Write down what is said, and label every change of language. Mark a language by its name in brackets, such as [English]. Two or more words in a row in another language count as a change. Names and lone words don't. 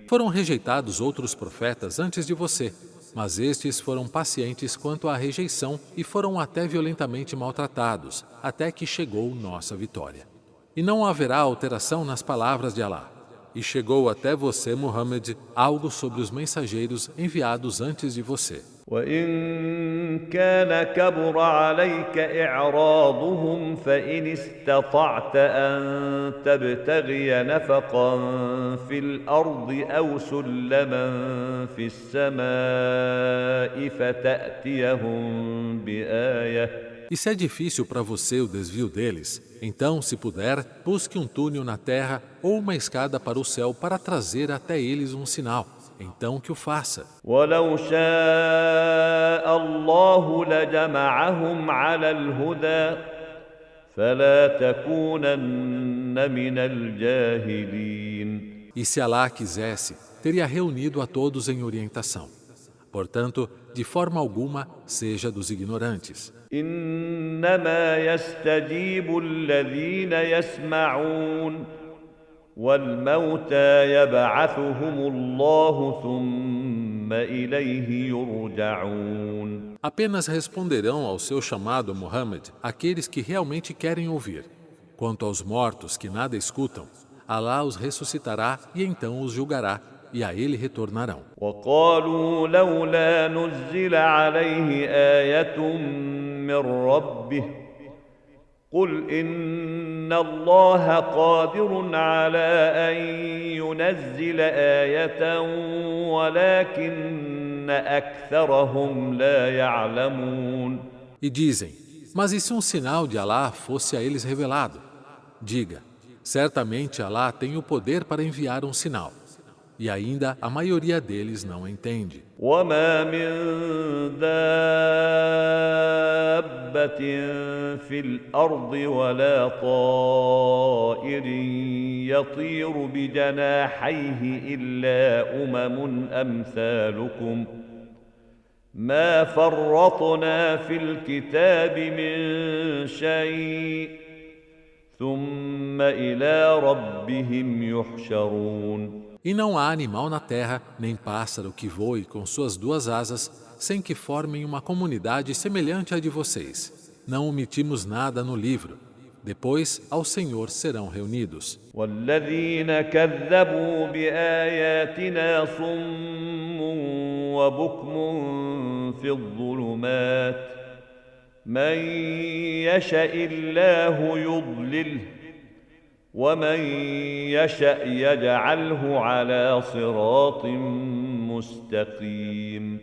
[Portuguese] Foram rejeitados outros profetas antes de você, mas estes foram pacientes quanto à rejeição e foram até violentamente maltratados, até que chegou nossa vitória. E não haverá alteração nas palavras de Allah. E chegou até você, Muhammad, algo sobre os mensageiros enviados antes de você. [Arabic] وإن كان كبر عليك إعراضهم فإن استطعت أن تبتغي نفقا في الأرض أو سلما في السماء فتأتيهم بآية. [Portuguese] E se é difícil para você o desvio deles, então, se puder, busque um túnel na terra ou uma escada para o céu para trazer até eles um sinal. Então que o faça. [Arabic] ولو شاء الله لجمعهم على الهدى فلا تكونن من الجاهلين. [Portuguese] E se Allah quisesse, teria reunido a todos em orientação. Portanto, de forma alguma, seja dos ignorantes. [Arabic] إنما يستجيب الذين يسمعون والموتى يبعثهم الله ثم إليه يرجعون. [Portuguese] Apenas responderão ao seu chamado, Muhammad, aqueles que realmente querem ouvir. Quanto aos mortos que nada escutam, Allah os ressuscitará e então os julgará, e a ele retornarão. [Arabic] وقالوا لولا نزل عليه آية من ربه قل إن الله قادر على أن ينزل آية ولكن أكثرهم لا يعلمون. [Portuguese] E dizem, mas e se um sinal de Allah fosse a eles revelado? Diga, certamente Allah tem o poder para enviar um sinal. E ainda a maioria deles não entende. [Arabic] وما من دابة في الأرض ولا طائر يطير بجناحيه إلا أمثالكم ما فرطنا في الكتاب من شيء ثم إلى ربهم يحشرون. [Portuguese] E não há animal na terra, nem pássaro que voe com suas duas asas, sem que formem uma comunidade semelhante à de vocês. Não omitimos nada no livro. Depois, ao Senhor serão reunidos. [Arabic] والذين كذبوا بآياتنا صم وبكم في الظلمات من يشاء الله يضلله ومن يشأ يجعله على صراط مستقيم.